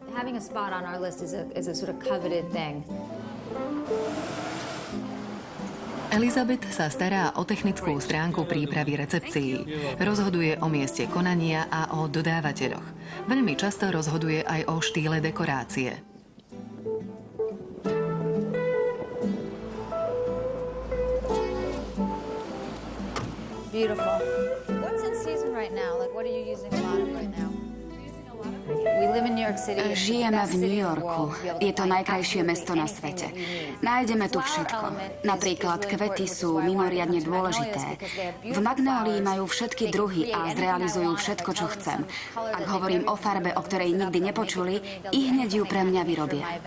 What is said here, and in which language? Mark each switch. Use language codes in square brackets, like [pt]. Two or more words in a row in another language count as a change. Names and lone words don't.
[sk] Elizabeth sa stará o technickú stránku prípravy recepcií. Rozhoduje o mieste konania a o dodávateľoch. Veľmi často rozhoduje aj o štýle dekorácie. [en] Beautiful. What's in season right now? Like, what are you using a lot of right now? We live in New York City. [sk] Žijeme v New Yorku. Je to najkrajšie mesto na svete. Nájdeme tu všetko. Napríklad kvety sú mimoriadne dôležité. V Magnólii majú všetky druhy a zrealizujú všetko, čo chcem. Ak hovorím o farbe, o ktorej nikdy nepočuli, i hneď ju pre mňa vyrobia.